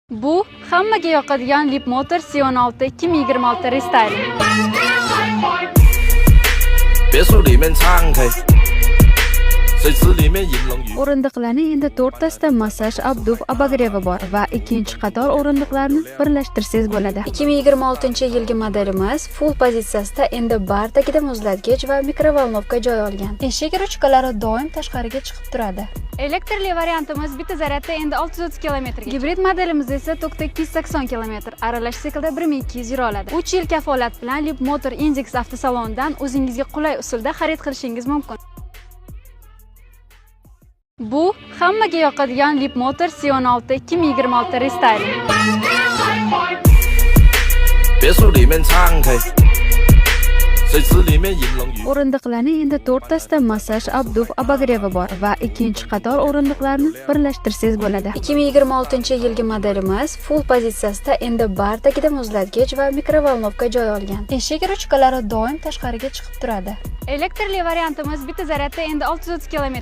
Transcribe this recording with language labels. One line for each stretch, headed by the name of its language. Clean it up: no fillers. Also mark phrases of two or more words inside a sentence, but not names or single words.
Uzbek: Bu hammaga yoqadigan Leapmotor C16 2026 restyling.
Chinese: 别墅里面敞开，水池里面银龙鱼。
Uzbek: O'rindiqlarning endi 4 tasida massaj obduf obogrevi bor va ikkinchi qator o'rindiqlarni birlashtirsangiz bo'ladi. 2026-yilgi modelimiz full pozitsiyasida endi bar tagida muzlatgich va mikrovolnovka joy olgan. Eshik ruchkalari doim tashqariga chiqib turadi. Elektrli variantimiz bitta zaryadda endi 630 km. Gibrid modelimiz esa tokda 280 km. Aralash siklda 1200 yura oladi. 3 yil kafolat bilan Leapmotor Index avtosalonidan o'zingizga qulay usulda xarid qilishingiz mumkin. Bu hammaga yoqadigan Leapmotor C16 2026 restyling.
Chinese: 别墅里面敞开，水池里面银龙鱼。
Uzbek: O'rindiqlarning endi 4 tasida massaj obduf obogrevi bor va ikkinchi qator o'rindiqlarni birlashtirsangiz bo'ladi. 2026-yilgi modelimiz full pozitsiyasida endi bar tagida muzlatgich va mikrovolnovka joy olgan. Eshik ruchkalari doim tashqariga chiqib turadi. Elektrli variantimiz bitta zaryadda endi 630 km.